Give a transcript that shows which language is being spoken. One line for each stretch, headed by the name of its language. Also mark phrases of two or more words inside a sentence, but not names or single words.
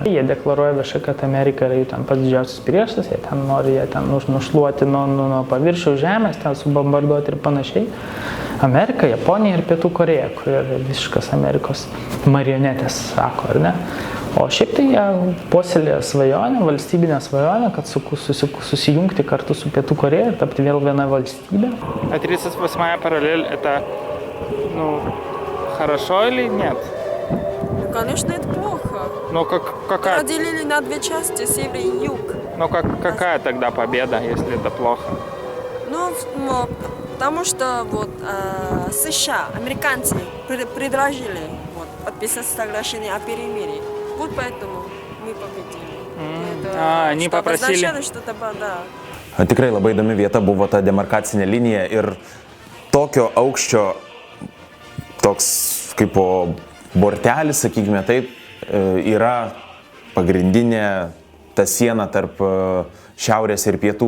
Lithuanian: Jie deklaruoja viešai, kad Amerika yra jų ten pats didžiausias priešas, jie ten nori nušluoti nuo paviršiaus žemės, ten subombarduoti ir panašiai. Amerika, Japonija ir Pietų Koreja, kur yra visiškas Amerikos marionetės, sako, ar ne? O šiaip tai jie puoselėja svajonę, valstybinę svajonę, kad susijungti kartu su Pietų Koreja ir tapti vėl viena valstybė.
Russian: 38 параллель это, хорошо или нет? Конечно, это плохо. Ну, какая? Разделили на две части, север и юг. Ну, какая тогда победа, если это плохо? Потому что США, американцы предложили подписать соглашение о перемирии. Вот поэтому мы победили. Они попросили... что-то, да.
Lithuanian: Tikrai labai įdomi vieta buvo ta demarkacinė linija ir tokio aukščio toks kaip bortelis, sakykime taip, yra pagrindinė ta siena tarp šiaurės ir pietų.